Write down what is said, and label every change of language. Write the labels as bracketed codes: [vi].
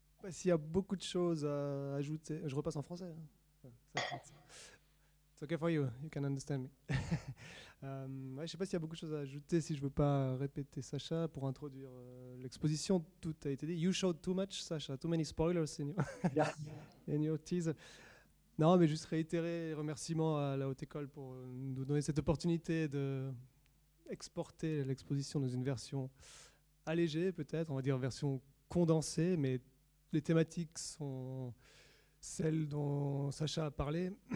[fr] S'il y a beaucoup de choses à ajouter, je repasse en français. [en] It's okay for you, you can understand me. [fr] Je ne sais pas s'il y a beaucoup de choses à ajouter, si je ne veux pas répéter Sacha pour introduire l'exposition. Tout a été dit. [en] You showed too much, Sacha, too many spoilers in your teaser. [fr] Non, mais juste réitérer remerciements à la Haute École pour nous donner cette opportunité de exporter l'exposition dans une version allégée, peut-être, on va dire version condensée, mais les thématiques sont celles dont Sacha a parlé.